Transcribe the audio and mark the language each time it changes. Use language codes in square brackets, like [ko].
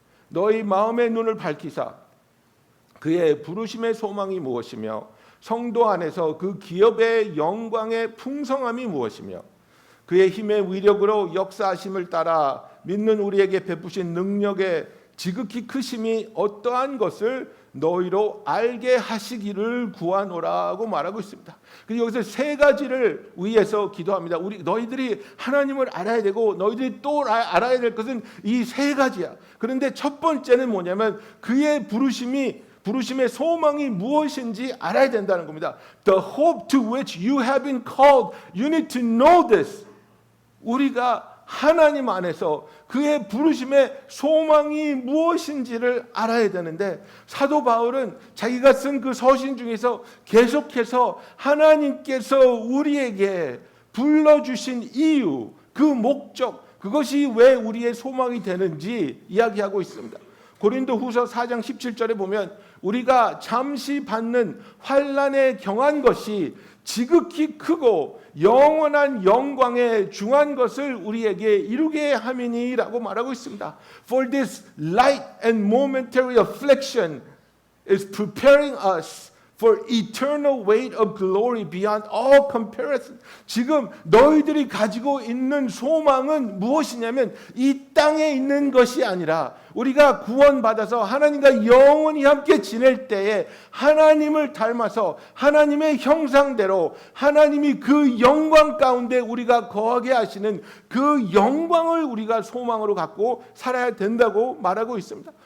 [ko] 너희 마음의 눈을 밝히사 그의 부르심의 소망이 무엇이며 성도 안에서 그 기업의 영광의 풍성함이 무엇이며 그의 힘의 위력으로 역사하심을 따라 믿는 우리에게 베푸신 능력의 지극히 크심이 어떠한 것을 너희로 알게 하시기를 구하노라고 말하고 있습니다. 그리고 여기서 세 가지를 위해서 기도합니다. 너희들이 하나님을 알아야 되고 너희들이 또 알아야 될 것은 이 세 가지야. 그런데 첫 번째는 뭐냐면 그의 부르심의 소망이 무엇인지 알아야 된다는 겁니다. [en] The hope to which you have been called, you need to know this. [ko] 우리가 하나님 안에서 그의 부르심의 소망이 무엇인지를 알아야 되는데, 사도 바울은 자기가 쓴 그 서신 중에서 계속해서 하나님께서 우리에게 불러주신 이유, 그 목적, 그것이 왜 우리의 소망이 되는지 이야기하고 있습니다. 고린도후서 4장 17절에 보면 우리가 잠시 받는 환난에 경한 것이 지극히 크고 영원한 영광에 중한 것을 우리에게 이루게 함이니라고 말하고 있습니다. [en] For this light and momentary affliction is preparing us for eternal weight of glory beyond all comparison. [ko] 지금 너희들이 가지고 있는 소망은 무엇이냐면 이 땅에 있는 것이 아니라 우리가 구원받아서 하나님과 영원히 함께 지낼 때에 하나님을 닮아서 하나님의 형상대로 하나님이 그 영광 가운데 우리가 거하게 하시는 그 영광을 우리가 소망으로 갖고 살아야 된다고 말하고 있습니다.